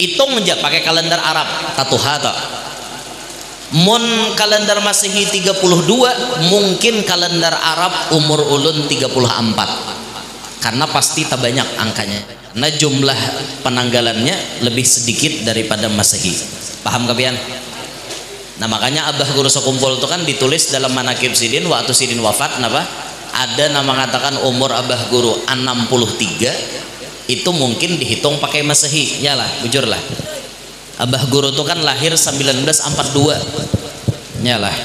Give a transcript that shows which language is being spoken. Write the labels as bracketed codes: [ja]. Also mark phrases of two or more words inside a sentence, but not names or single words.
[bjn] hitung aja pakai kalender Arab tatuha tak mun kalender Masehi 32 mungkin kalender Arab umur ulun 34 karena pasti tak banyak angkanya nah jumlah penanggalannya lebih sedikit daripada Masehi. [id] Paham kalian? [bjn] Nah makanya Abah Guru sekumpul itu kan ditulis dalam manakib Sidin waktu Sidin wafat napa ada nama mengatakan umur Abah Guru 63 itu mungkin dihitung pakai Masehi ya lah bujur lah. Abah Guru itu kan lahir 1942 ya lah.